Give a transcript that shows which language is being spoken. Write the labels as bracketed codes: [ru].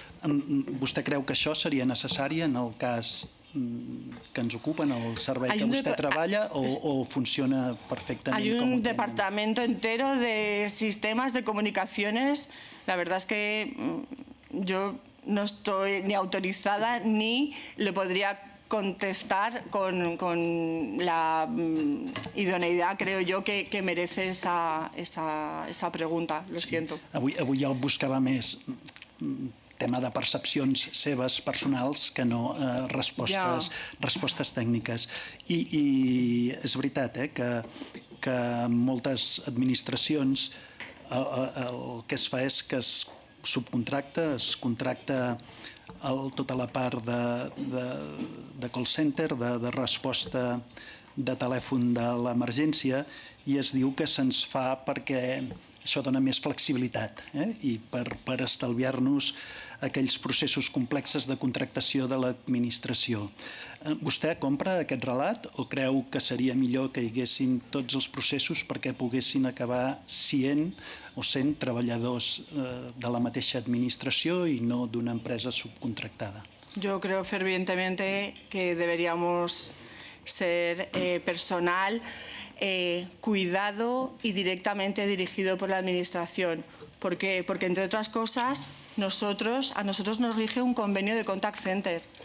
[ca] Vostè creu que això seria necessari en el cas que ens ocupa, en el servei que vostè treballa, o funciona perfectament? [es] Hay un departamento entero de sistemas de comunicaciones. La verdad es que yo no estoy ni autorizada ni le podría contestar con la idoneïtat, creo yo, que merece esa pregunta. Lo siento. [ca] Avui jo buscava més tema de percepcions seves personals que no respostes tècniques. I és veritat que en moltes administracions el que es fa és que es subcontracta, es contracta tota la part de call center, de resposta de telèfon de l'emergència, i es diu que se'ns fa perquè això dona més flexibilitat i per estalviar-nos aquells processos complexes de contractació de l'administració. Vostè compra aquest relat o creu que seria millor que hi haguessin tots els processos perquè poguessin acabar sent treballadors de la mateixa administració i no d'una empresa subcontractada? [es] Yo creo fervientemente que deberíamos ser personal cuidado y directamente dirigido por la Administración. ¿Por qué? Porque, entre otras cosas, a nosotros nos rige un convenio de contact center.